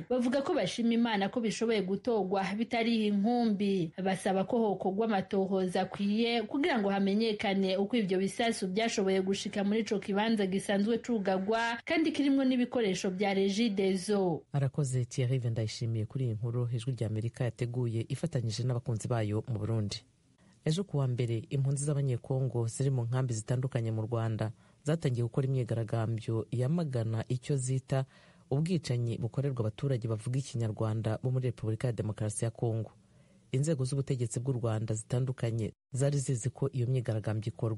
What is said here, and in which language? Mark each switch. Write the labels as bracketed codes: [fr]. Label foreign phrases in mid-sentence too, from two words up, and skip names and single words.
[rn] Bavuga ko bashima Imana ko bishoboye gutogwa bitari inkumbi, basaba ko hokorwa amatohoza akwiye kugira ngo hamenyekane uko ivyo bisasu byashoboye gushika muri ico kibanza gisanzwe cugagwa kandi kirimwo n'ibikoresho bya Regideso. Arakoze Thierry Vendayishimiye kuri iyi nkuru ijwi rya Amerika yateguye ifatanyije n'abakunzi bayo mu Burundi. [rw] Ejo kuwa mbere impunzi z'abanyekongo ziri mu nkambi zitandukanye mu Rwanda zatangiye gukora imyigaragambyo yamagana icyo zita ubwicanyi bukorerwa abaturage bavuga ikinyarwanda bo muri Repubulika ya Demokarasi ya Kongo. Inzego z'ubutegetsi bw'u Rwanda zitandukanye zari zizi ko iyo myigaragambyo ikorwa.